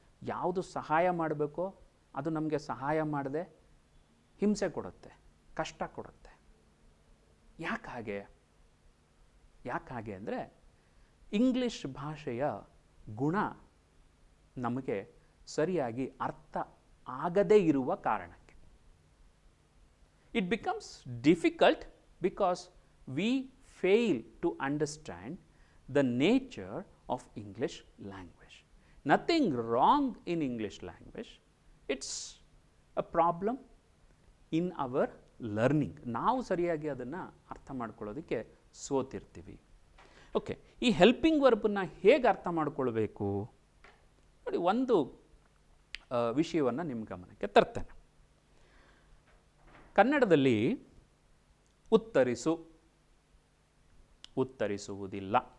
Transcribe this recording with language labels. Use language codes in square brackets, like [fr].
[kn] ಯಾವುದು ಸಹಾಯ ಮಾಡಬೇಕೋ ಅದು ನಮಗೆ ಸಹಾಯ ಮಾಡದೆ ಹಿಂಸೆ ಕೊಡುತ್ತೆ, ಕಷ್ಟ ಕೊಡುತ್ತೆ. ಯಾಕೆ ಹಾಗೆ? ಯಾಕೆ ಹಾಗೆ ಅಂದರೆ ಇಂಗ್ಲಿಷ್ ಭಾಷೆಯ ಗುಣ ನಮಗೆ ಸರಿಯಾಗಿ ಅರ್ಥ ಆಗದೇ ಇರುವ ಕಾರಣಕ್ಕೆ. [en] It becomes difficult because we fail to understand the nature of English language. Nothing wrong in English language. It's a problem in our learning. [kn] ನಾವು ಸರಿಯಾಗಿ ಅದನ್ನು ಅರ್ಥ ಮಾಡ್ಕೊಳ್ಳೋದಕ್ಕೆ ಸೋತಿರ್ತೀವಿ. ಓಕೆ, ಈ ಹೆಲ್ಪಿಂಗ್ ವರ್ಬನ್ನು ಹೇಗೆ ಅರ್ಥ ಮಾಡ್ಕೊಳ್ಬೇಕು ನೋಡಿ, ಒಂದು ವಿಷಯವನ್ನು ನಿಮ್ಮ ಗಮನಕ್ಕೆ ತರ್ತೇನೆ. ಕನ್ನಡದಲ್ಲಿ ಉತ್ತರಿಸು, ಉತ್ತರಿಸುವುದಿಲ್ಲ.